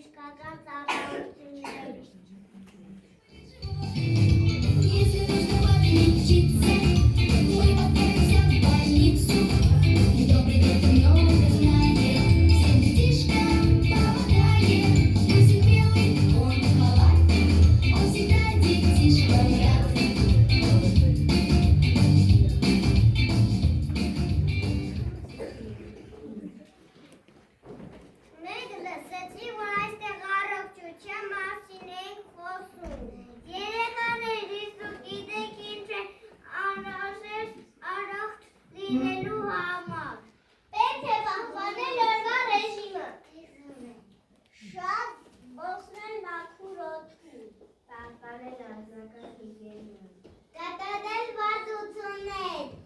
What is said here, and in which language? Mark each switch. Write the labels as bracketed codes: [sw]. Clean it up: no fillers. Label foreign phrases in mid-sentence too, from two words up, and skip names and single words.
[hy] տնտեսական ծառայությունների։ [ru] Если нужно подлечиться, мы отправимся в больницу. Добрый доктор много знает, всем детишкам помогает. Носит белый он халат, он всегда детишкам рад. [hy] Մենք լսեցի, որ այստեղ առողջության մասին ենք խոսում։ Երեխաներիս ու գիտեք ինչ է անհրաժեշտ առողջ լինելու համար։ Պետք է պահպանել օրվա ռեժիմը։ Շատ օգնել մաքուր օդի։ Պահպանել անձնական հիգիենան։ Կատարել վարդություններ։